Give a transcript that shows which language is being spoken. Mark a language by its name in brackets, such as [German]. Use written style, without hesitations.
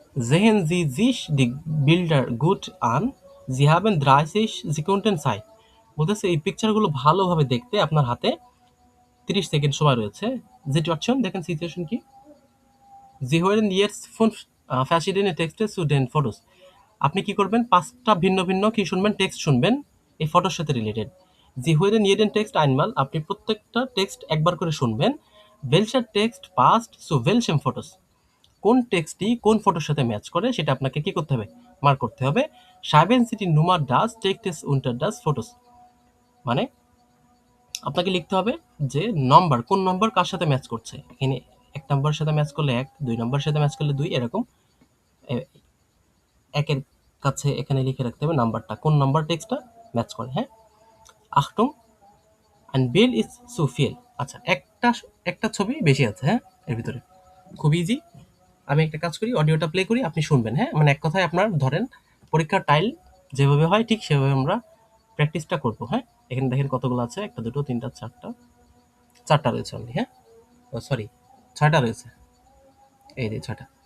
[German] Sehen Sie sich die Bilder gut an? Sie haben 30 Sekunden Zeit. [Bangla] বলতেছে এই পিকচারগুলো ভালোভাবে দেখতে আপনার হাতে 30 সেকেন্ড সময় রয়েছে। Situation, দেখেন সিচুয়েশন কি? [German] Sie hören jetzt 5 verschiedene Texte zu den Fotos. [Bangla] আপনি কি করবেন? 5টা ভিন্ন ভিন্ন কি শুনবেন? টেক্সট শুনবেন এই ফটোর সাথে related. [German] Sie hören jeden Text einmal, [Bangla] আপনি প্রত্যেকটা টেক্সট একবার করে শুনবেন। [German] Welcher Text passt zu welchem Fotos? [Bangla] কোন টেক্সটটি কোন ফটোর সাথে ম্যাচ করে সেটা আপনাকে কি করতে হবে? মার্ক করতে হবে। [German] Schreiben Sie die Nummer des Textes unter das Fotos. [Bangla] মানে আপনাকে লিখতে হবে যে নম্বর, কোন নম্বর কার সাথে ম্যাচ করছে। এখানে 1 নম্বরের সাথে ম্যাচ করলে 1, 2 নম্বরের সাথে ম্যাচ করলে 2, এরকম এ 1 এর কাছে এখানে লিখে রাখতে হবে নাম্বারটা, কোন নাম্বার টেক্সটটা ম্যাচ করে। হ্যাঁ? [German] Achtung, ein Bild ist zu viel. [Bangla] আচ্ছা, একটা ছবি বেশি আছে, হ্যাঁ, এর ভিতরে। খুব ইজি। আমি একটা কাজ করি, অডিওটা প্লে করি, আপনি শুনবেন। হ্যাঁ, মানে এক কথায় আপনার ধরেন পরীক্ষার টাইল যেভাবে হয় ঠিক সেভাবে আমরা প্র্যাকটিসটা করব। হ্যাঁ, এখানে দেখেন কতগুলো আছে, 1টা 2টো 3টা 4টা, 4টা রয়েছে অনলি। হ্যাঁ, ও সরি, 6টা রয়েছে। এই যে 6টা।